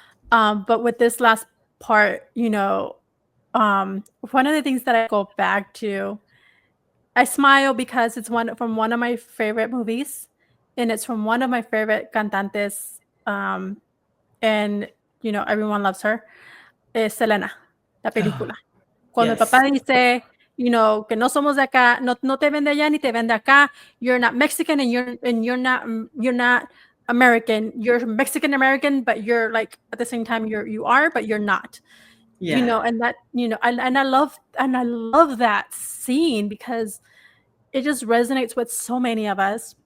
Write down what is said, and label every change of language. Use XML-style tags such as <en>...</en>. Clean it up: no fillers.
<en>But with this last part, one of the things that I go back to, I smile because it's from one of my favorite movies, and it's from one of my favorite cantantes, and everyone loves her.</en> <es>Es Selena, la película. Cuando el papá dice, que no somos de acá, no te ven de allá ni te ven de acá.</es> <en>You're not Mexican and you're not American. You're Mexican American, but you're like at the same time you are, but you're not. Yeah. And that and I love that scene because it just resonates with so many of us.</en>